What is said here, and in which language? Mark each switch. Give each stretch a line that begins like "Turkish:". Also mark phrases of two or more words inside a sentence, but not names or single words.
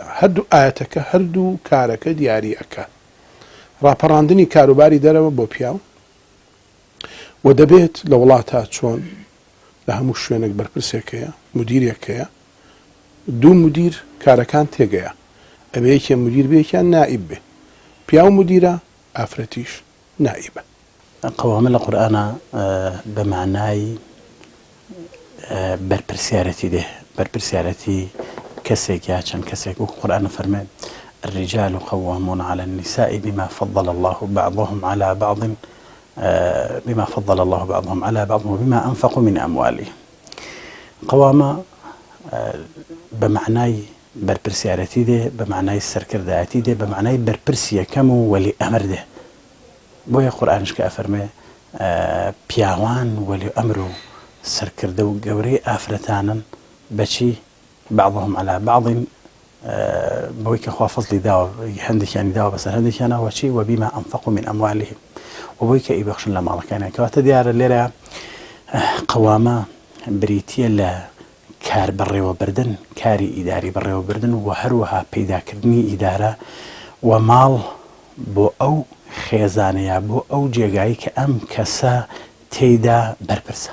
Central Kurdish: هەردوو ئاەتەکە هەردوو کارەکە دیاری ئەکە، ڕاپەڕاندنی کاروباری دەرەوە بۆ پیاو، و دەبێت لە وڵاتە چۆن لە هەموو شوێنێک بەرپرسێکەیە، مدیرێکەیە، دوو مدیر کارەکان تێگەیە، ئەبێ یەکێ مدیر بێ یەکیان نائیب بێ، پیاو مدیرە ئافرەتیش نائیبە. قەوامە لە قورئانە بە معنای بەرپرسیارەتی دێ، بەرپرسیارەتی کەسێک یا چەند کەسێک، وەکو قورئان فەرمێ
Arabic: الرجال قوامون على النساء بما فضل الله بعضهم على بعض وبما أنفقوا من أموالهم.
Central Kurdish: قوامە بە معنای بەرپرسیارەتی دێ، بە معنای سەرکردایەتی دێ، بە معنای بەرپرسی یەکەم و
Arabic: وەلی ئەمر
Central Kurdish: دێ. بۆیە قورئانش کە ئەفەرمێ پیاوان
Arabic: وەلی ئەمر
Central Kurdish: و سەرکردە و گەورەی ئافرەتانن بەچی
Arabic: بعضهم على بعض،
Central Kurdish: بەوەی کە خوا فەزلی داوە هەندێکیانی داوە بەسەر هەندێکیانەوە چی
Arabic: وبما أنفقوا من أموالهم،
Central Kurdish: و بۆی کە ئیبەخشن لە ماڵەکانیان. کەواتە دیارە لێرە قەوامە بریتیە لە کار بەڕێوەبردن، کاری ئیداری بەڕێوەبردن، و هەروەها پەیداکردنی ئیدارە و ماڵ بۆ ئەو خێزانەیە، بۆ ئەو جێگایی کە ئەم کەسە تێیدا بەرپرسە.